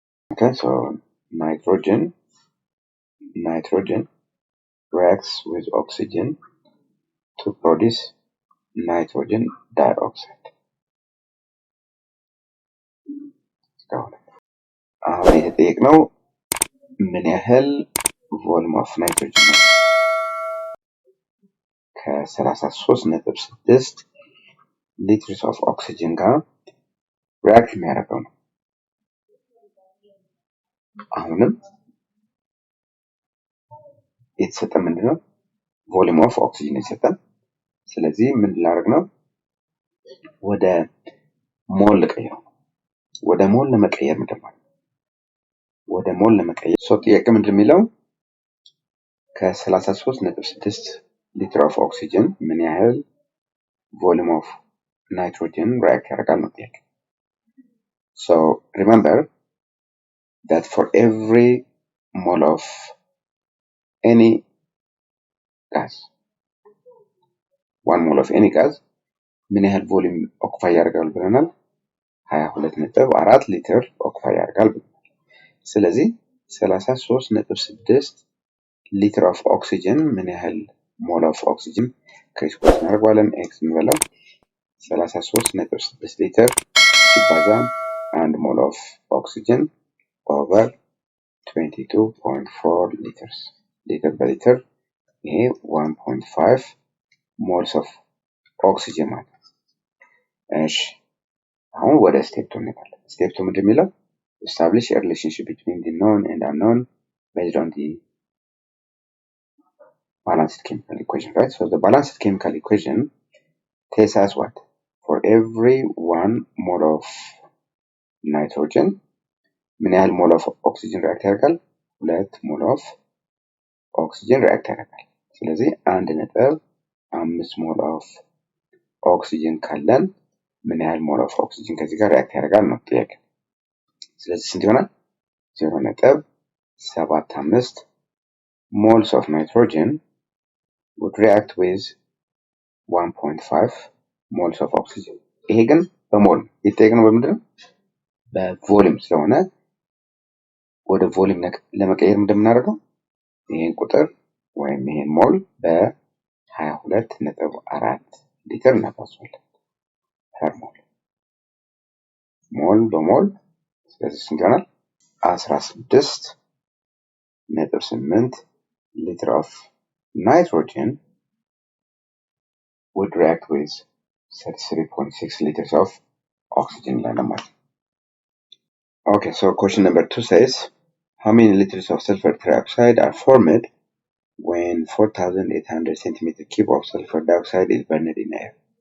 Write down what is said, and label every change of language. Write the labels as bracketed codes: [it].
[en] Okay, so nitrogen reacts with oxygen to produce nitrogen dioxide. [am] አሁን የተጠየቅነው ምን ያህል volume of nitrogen ነው? ከ33.6 liters of oxygen ጋር react የሚያደርገው ነው። አሁንም የተሰጠን ምንድነው? volume of oxygen የተሰጠን። ስለዚህ ምን ላደርግ ነው? ወደ ሞል ልቀይረው። ወደ ሞል ለመቀየር ምንድነው? ወደ ሞል ለመቀየር ጥያቄ ምንድነው የሚለው? ከ33.6 ሊትር ኦፍ ኦክሲጅን ምን ያህል volume of nitrogen react ያደርጋል ነው ጥያቄ። [en] So remember that for every mole of any gas, [am] 1 mole of any gas ምን ያህል volume occupy ያደርጋል ብለናል? 22.4 ሊትር occupy ያደርጋል ብለናል። ስለዚህ 33.6 ሊትር ኦፍ ኦክሲጅን ምን ያህል ሞል ኦፍ ኦክሲጅን ከስፖርት እናደርጋለን ኤክስ እንበለው 33.6 ሊትር ሲባዛ 1 ሞል ኦፍ ኦክሲጅን ኦቨር 22.4 ሊትር በሊትር ይሄ 1.5 ሞልስ ኦፍ ኦክሲጅን ማለት ነው። እሺ አሁን ወደ ስቴፕ 2 እንሄዳለን። ስቴፕ 2 ምንድነው የሚለው? [en] establish a relationship between the known and unknown based on the balanced chemical equation, right? So the balanced chemical equation tells us what? For every 1 mole of nitrogen, [am] ምን ያህል ሞል ኦፍ ኦክሲጅን ሪአክት ያደርጋል? 2 ሞል ኦፍ ኦክሲጅን ሪአክት ያደርጋል። ስለዚህ 1.5 ሞል ኦፍ ኦክሲጅን ካለን ምን ያህል ሞል ኦፍ ኦክሲጅን ከዚህ ጋር ሪአክት ያደርጋል ነው ጥያቄ። ስለዚህ ስንት ይሆናል? [en] 0.75 moles of nitrogen would react with 1.5 moles of oxygen. [am] ይሄ ግን በሞል የተጠየቅነው በምንድን ነው? በቮሊዩም ስለሆነ ወደ ቮሊዩም ለመቀየር እንደምናደርገው ይሄን ቁጥር ወይም ይሄን ሞል በ22.4 ሊትር እናባዛዋለን። ፐር ሞል በሞል ስለዚህ ስንት ይሆናል? [en] 16.8 liter of nitrogen would react with 33.6 liters of oxygen. Okay, so question number 2 says, how many liters of sulfur trioxide are formed when 4,800 centimeter cube of sulfur dioxide is burned in air?